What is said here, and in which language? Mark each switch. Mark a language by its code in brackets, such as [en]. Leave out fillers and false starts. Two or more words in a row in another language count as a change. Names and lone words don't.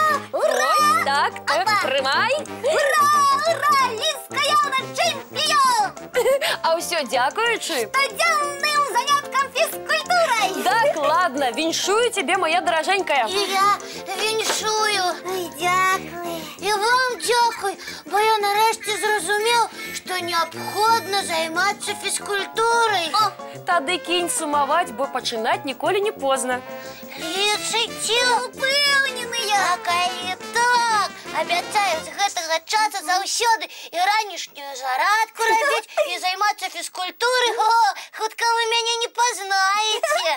[be] Ура! Ось так, трымай. Ура! Ура! Ліска Яна чэмпіён! А ўсё дзякуючы Штодзённым заняткам фізкультурай. дакладна, віншую цябе, моя даражэнькая. І я віншую. [uk] Дякую. І вам дякую, бо я нарешті зрозумів, що необхідно займатися фізкультурою. [be] Тады кінь сумаваць, бо пачынаць ніколі не позна. Лічыце упэўненыя. А калі так, абяцаю з гэтага часу заўсёды і ранішнюю зарадку рабіць, і займацца фізкультурай. О, хутка вы мяне не пазнаеце.